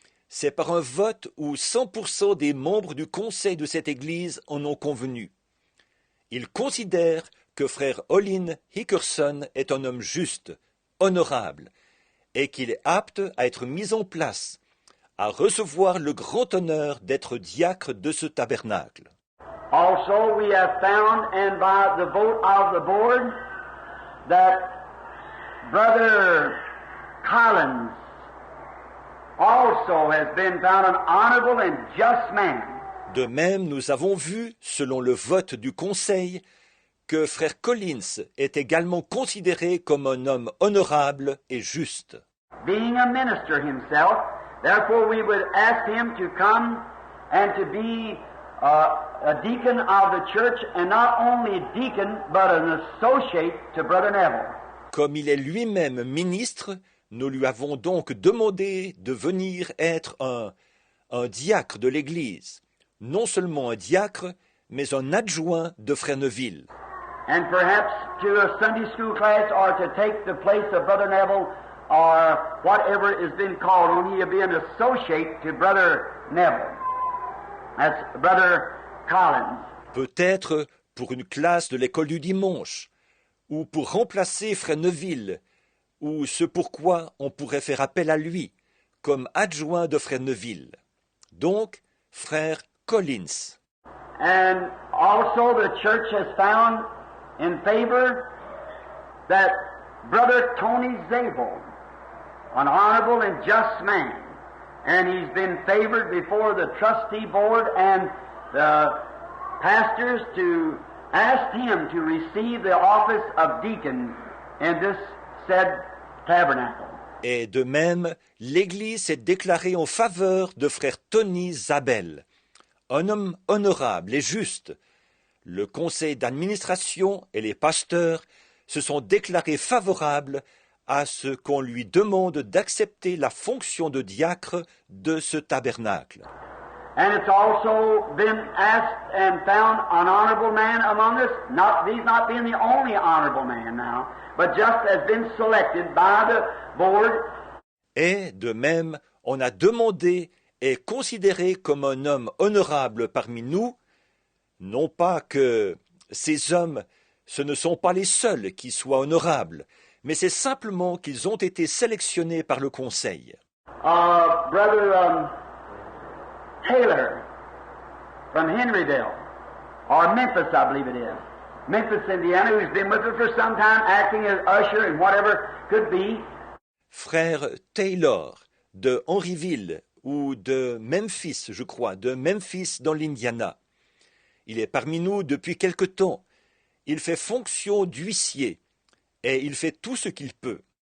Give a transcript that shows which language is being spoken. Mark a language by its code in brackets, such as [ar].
[fr] C'est par un vote où 100% des membres du conseil de cette Église en ont convenu. Ils considèrent que frère Olin Hickerson est un homme juste, honorable, et qu'il est apte à être mis en place, à recevoir le grand honneur d'être diacre de ce tabernacle. [en] Also, we have found, and by the vote of the board, that Brother Collins also has been found an honorable and just man. [fr] De même, nous avons vu, selon le vote du Conseil, que frère Collins est également considéré comme un homme honorable et juste. [en] Being a minister himself, therefore we would ask him to come and to be a deacon of the church, and not only a deacon, but an associate to Brother Neville. [fr] Comme il est lui-même ministre, nous lui avons donc demandé de venir être un diacre de l'Église. Non seulement un diacre, mais un adjoint de frère Neville. [en] And perhaps to a Sunday school class, or to take the place of Brother Neville, or whatever is being called on, he'll be an associate to Brother Neville. That's Brother Collins. [fr] Peut-être pour une classe de l'école du dimanche, ou pour remplacer frère Neville, ou ce pourquoi on pourrait faire appel à lui, comme adjoint de frère Neville. Donc, frère Collins. [en] And also the church has found in favor that Brother Tony Zabel, an honorable and just man, and he's been favored before the trustee board and the pastors to ask him to receive the office of deacon in this said tabernacle. [fr] Et de même, l'Église s'est déclarée en faveur de frère Tony Zabel, un homme honorable et juste. Le conseil d'administration et les pasteurs se sont déclarés favorables à ce qu'on lui demande d'accepter la fonction de diacre de ce tabernacle. [en] And it's also been asked and found an honorable man among us, he's not being the only honorable man now, but just has been selected by the board. [fr] Et de même, on a demandé et considéré comme un homme honorable parmi nous, non pas que ces hommes, ce ne sont pas les seuls qui soient honorables, mais c'est simplement qu'ils ont été sélectionnés par le Conseil. [en] Brother Taylor from Henryville, or Memphis, I believe it is. Memphis, Indiana, who's been with us for some time, acting as usher and whatever could be. [fr] Frère Taylor de Henryville ou de Memphis, je crois, de Memphis dans l'Indiana. Il est parmi nous depuis quelque temps. Il fait fonction d'huissier et il fait tout ce qu'il peut.